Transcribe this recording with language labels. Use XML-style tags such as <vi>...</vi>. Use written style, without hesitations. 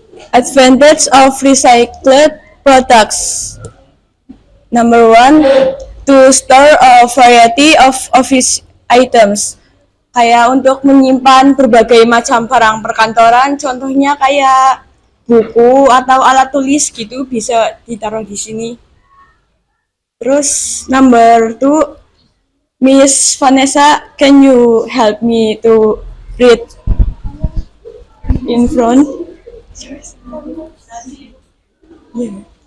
<en>Advantage of recycled products. Number 1, to store a variety of office items.</en> <id>Kayak untuk menyimpan berbagai macam barang perkantoran, contohnya kayak buku atau alat tulis gitu bisa ditaruh di sini.</id> <en>Terus number 2, Miss Vanessa, can you help me to read in front? Yeah.</en>